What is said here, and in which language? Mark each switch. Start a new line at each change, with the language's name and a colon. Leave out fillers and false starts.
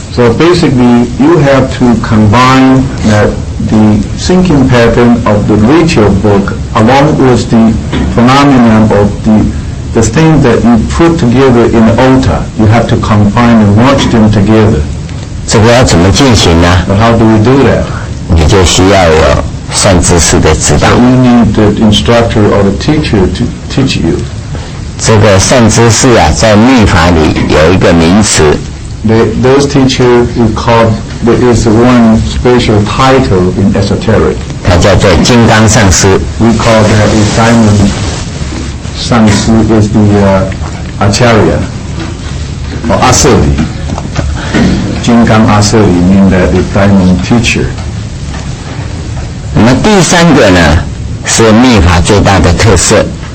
English: So basically, you have to combine the thinking pattern of the ritual book along with the phenomenon of the thing that you put together in the altar. You have to combine and watch them together.
Chinese: 这个要怎么进行呢？
English: But how do we do that?
Chinese: 你就需要有善知识的指导。
English: So you need the instructor or the teacher to teach you.
Chinese: 这个善知识啊，在密法里有一个名词，
English: Those teachers we call, there is one special title in esoteric.
Chinese: 它叫做金刚上师。
English: We call that a diamond Sansi is the Acharya or Asari. Jingang Asari means that the diamond teacher.
Chinese: 那么第三个呢，是密法最大的特色。